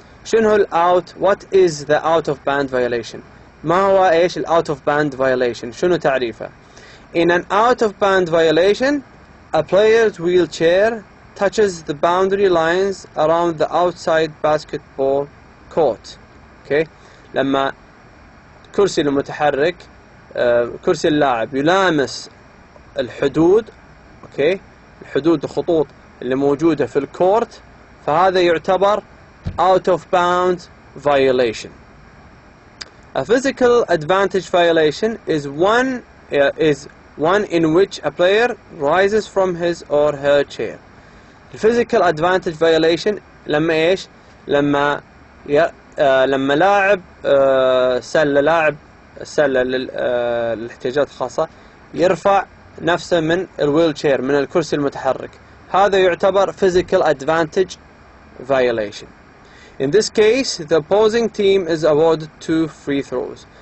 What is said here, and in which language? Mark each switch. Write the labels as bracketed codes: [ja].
[en] شنو الout what is the out of band violation؟ [ar] ما هو ايش [en] out of band violation؟ [ar] شنو تعريفه؟ [en] In an out of band violation, a player's wheelchair touches the boundary lines around the outside basketball court. [ar] Okay؟ لما كرسي المتحرك كرسي اللاعب يلامس الحدود okay الحدود الخطوط اللي موجودة في الكورت فهذا يعتبر out of bounds violation. [en] A physical advantage violation is one in which a player rises from his or her chair. [ar] The physical advantage violation لما ايش؟ لما لاعب لاعب سلة للاحتياجات الخاصة يرفع نفسه من الويل تشير من الكرسي المتحرك، هذا يعتبر physical advantage violation. [en] In this case, the opposing team is awarded 2 free throws.